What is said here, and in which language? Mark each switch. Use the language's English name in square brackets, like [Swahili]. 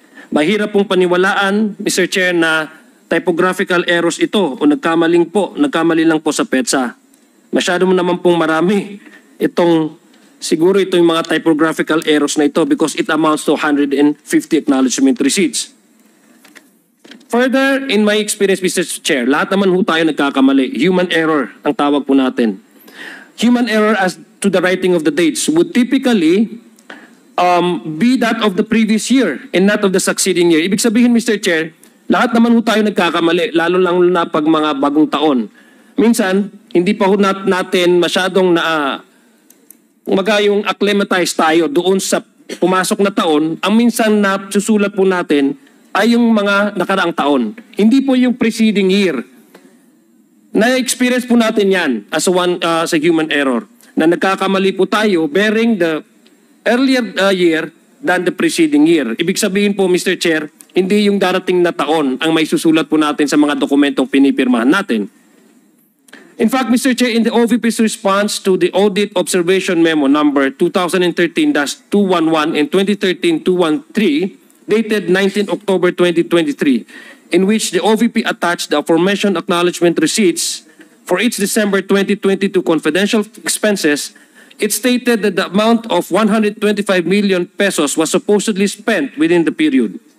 [Filipino] Mahirap pong paniwalaan, Mr. Chair, na typographical errors ito o nagkamali lang po sa PEDSA. Masyado naman pong marami siguro itong mga typographical errors na ito [English] because it amounts to 150 acknowledgement receipts. Further, in my experience, Mr. [Filipino] Chair, lahat naman ho tayo nagkakamali. Human error ang tawag po natin. [English] Human error as to the writing of the dates would typically be that of the previous year and not of the succeeding year. [Filipino] Ibig sabihin, Mr. Chair, lahat naman ho tayo nagkakamali, lalo lang na pag mga bagong taon. Minsan, hindi pa ho natin masyadong yung acclimatize tayo doon sa pumasok na taon. Ang minsan na susulat po natin ay yung mga nakaraang taon. Hindi po yung [English] preceding year. [Filipino] Na-experience po natin yan [English] as a human error. [Filipino] Na nagkakamali po tayo [English] bearing the earlier year than the preceding year. [Filipino] Ibig sabihin po, [English] Mr. [Filipino] Chair, hindi yung darating na taon ang may susulat po natin sa mga dokumentong pinipirmahan natin. [English] In fact, Mr. Chair, in the OVP's response to the Audit Observation Memo number 2013-211 and 2013-213, dated 19 October 2023, in which the OVP attached the aforementioned acknowledgement receipts for its December 2022 confidential expenses, it stated that the amount of 125 million pesos was supposedly spent within the period.